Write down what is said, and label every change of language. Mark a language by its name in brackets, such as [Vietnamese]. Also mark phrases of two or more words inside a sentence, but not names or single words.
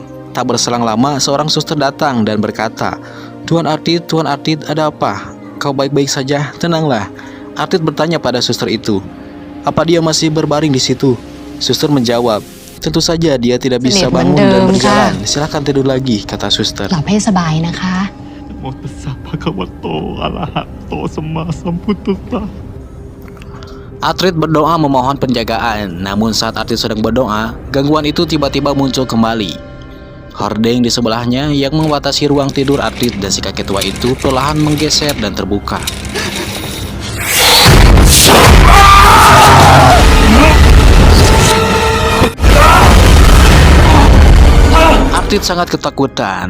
[Indonesian] Tak berselang lama, seorang suster datang dan berkata, Tuan Artit, ada apa? Kau baik-baik saja? Tenanglah." Artit bertanya pada suster itu, "Apa dia masih berbaring di situ?" Suster menjawab, "Tentu saja dia tidak bisa bangun dan berjalan. Silakan tidur lagi," kata suster. [Thai] หลับให้สบายนะคะ [Pali] โมตัสสะภะคะวะโตอะระหะโตสัมมาสัมพุทธัสสะ [Indonesian] Artit berdoa memohon penjagaan. Namun saat Artit sedang berdoa, gangguan itu tiba-tiba muncul kembali. Hordeng di sebelahnya yang membatasi ruang tidur Artit dan si kakek tua itu perlahan menggeser dan terbuka. Artit sangat ketakutan.